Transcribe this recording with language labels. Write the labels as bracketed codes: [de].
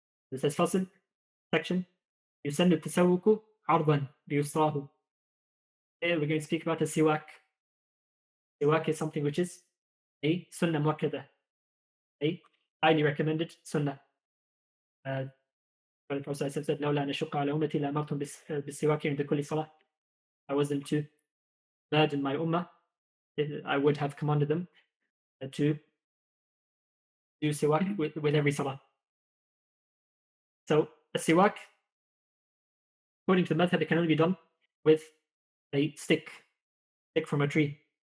[en] This says fasl, section, يسن التسوق عرضا بيسراه. Here we're going to speak about the siwak. Siwak is something which is a sunnah muakkada, a highly recommended sunnah. [ar] The Prophet said, لولا أن أشق على أمتي لأمرتهم بالسواك عند كل صلاة. [en] I wasn't to burden my ummah, I would have commanded them to do siwak with every salah. So a siwak, according to the madhab, it can only be done with a stick from a tree.